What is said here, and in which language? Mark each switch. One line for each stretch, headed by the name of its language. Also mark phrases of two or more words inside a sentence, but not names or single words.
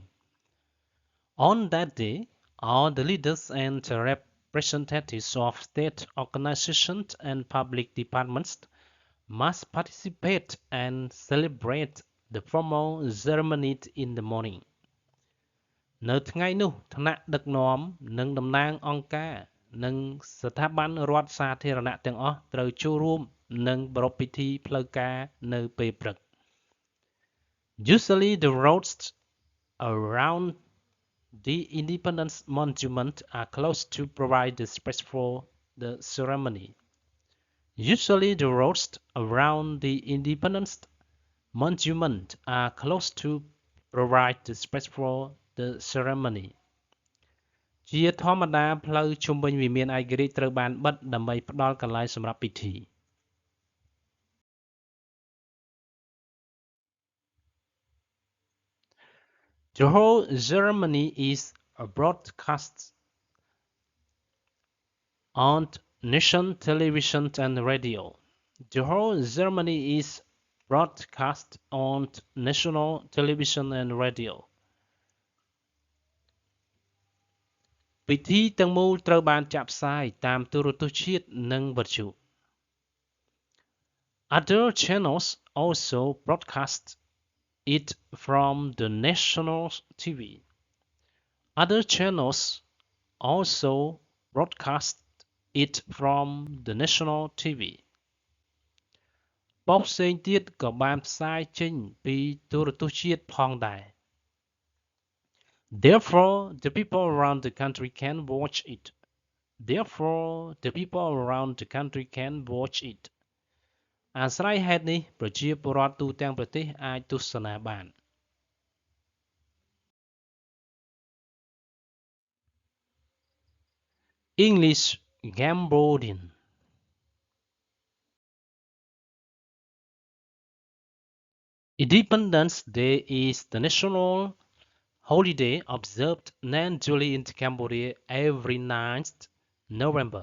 English: On that day, all the leaders and representatives of state organizations and public departments must participate and celebrate the formal ceremony in the morning.
Khmer: នៅថ្ងៃនោះថ្នាក់ដឹកនាំនិងតំណាងអង្គការនិងស្ថាប័នរដ្ឋសាធារណៈទាំងអស់ត្រូវចូលរួមនិងប្រារព្ធពិធីផ្លូវការនៅពេលព្រឹក
English: Usually the roads around the Independence Monument are closed to provide the space for the ceremony. Usually the roads around the Independence Monument are closed to provide the space for the ceremony.
Khmer: ជាធម្មតាផ្លូវជុំវិញវិមានឯករាជ្យត្រូវបានបិទដើម្បីផ្ដល់កន្លែងសម្រាប់ពិធី
English: The whole ceremony is broadcast on national television and radio. The whole ceremony is broadcast on national television and radio.
Khmer: ពិធីទាំងមូលត្រូវបានចាក់ផ្សាយតាមទូរទស្សន៍ជាតិនិងវិទ្យុ
English: Other channels also broadcast it from the national TV. Other channels also broadcast it from the national TV.
Khmer: ប៉ុស្តិ៍ផ្សេងទៀតក៏បានផ្សាយចេញពីទូរទស្សន៍ជាតិផងដែរ
English: Therefore, the people around the country can watch it. Therefore, the people around the country can watch it.
Khmer: អាស្រ័យហេតុនេះប្រជាពលរដ្ឋទូទាំងប្រទេសអាចទស្សនាបាន
English: English Cambodian Independence Day is the national holiday observed annually in Cambodia every 9th November.